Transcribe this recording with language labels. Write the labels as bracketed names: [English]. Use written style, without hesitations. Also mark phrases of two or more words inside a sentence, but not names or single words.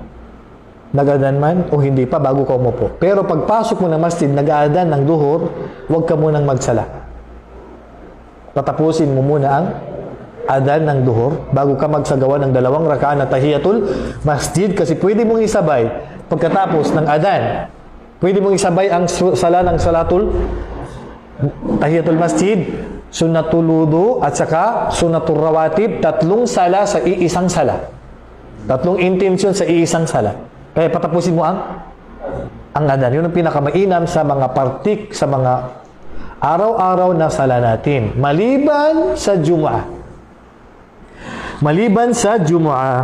[Filipino] Nag-adan man o hindi pa bago ka umupo. Pero pagpasok mo ng masjid, nag-adan ng duhur, huwag ka munang magsala. Patapusin mo muna ang adan ng duhur bago ka magsagawa ng 2 raka'ah na [Arabic] tahiyatul masjid, [Filipino] kasi pwede mong isabay pagkatapos ng adan. Pwede mong isabay ang sala ng [Arabic] salatul tahiyatul masjid, sunnatul wudu [Filipino] at saka [Arabic] sunnatul rawatib, [Filipino] 3 sala sa iisang sala. 3 intention sa iisang sala. Kaya patapusin mo ang adan. Yun ang pinakamainam sa mga partik, sa mga araw-araw na sala natin. Maliban sa Jumu'ah. Maliban sa Jumu'ah.